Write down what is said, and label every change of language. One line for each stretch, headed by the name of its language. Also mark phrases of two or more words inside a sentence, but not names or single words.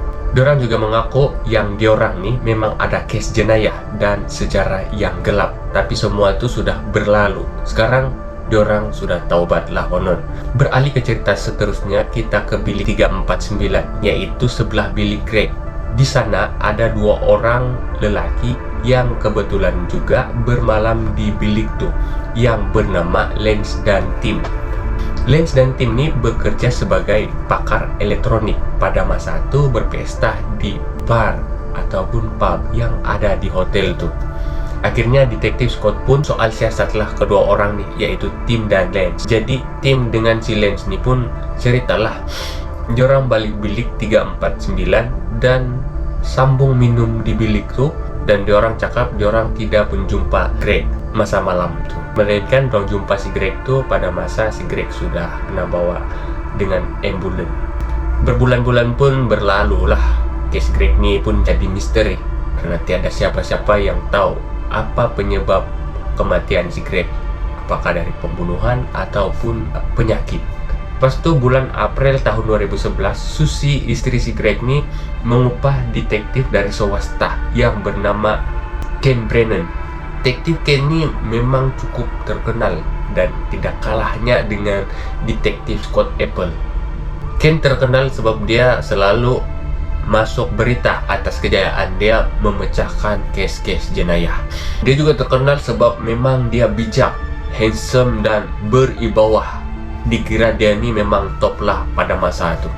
Malay: Diorang juga mengaku yang diorang nih memang ada case jenayah dan sejarah yang gelap. Tapi semua itu sudah berlalu. Sekarang diorang sudah taubat lah konon. Beralih ke cerita seterusnya, kita ke bilik 349, yaitu sebelah bilik Greg. Di sana ada 2 orang lelaki yang kebetulan juga bermalam di bilik tuh, yang bernama Lance dan Tim. Lance dan Tim ini bekerja sebagai pakar elektronik. Pada masa itu berpesta di bar ataupun pub yang ada di hotel tuh. Akhirnya detektif Scott pun soal siasatlah kedua orang nih, yaitu Tim dan Lance. Jadi Tim dengan si Lance ini pun ceritalah diorang balik bilik 349 dan sambung minum di bilik tuh, dan diorang cakap diorang tidak menjumpa Greg masa malam itu, melainkan diorang jumpa si Greg tuh pada masa si Greg sudah kena bawa dengan ambulans. Berbulan-bulan pun berlalu lah, case Greg ini pun jadi misteri karena tiada siapa-siapa yang tahu apa penyebab kematian si Greg, apakah dari pembunuhan ataupun penyakit. Pas itu bulan April tahun 2011, Susie, istri si Greg ini mengupah detektif dari swasta yang bernama Ken Brennan. Detektif Ken ini memang cukup terkenal dan tidak kalahnya dengan detektif Scott Apple. Ken terkenal sebab dia selalu masuk berita atas kejayaan dia memecahkan kes-kes jenayah. Dia juga terkenal sebab memang dia bijak, handsome dan beribawah. Dikira dia ini memang top lah pada masa itu.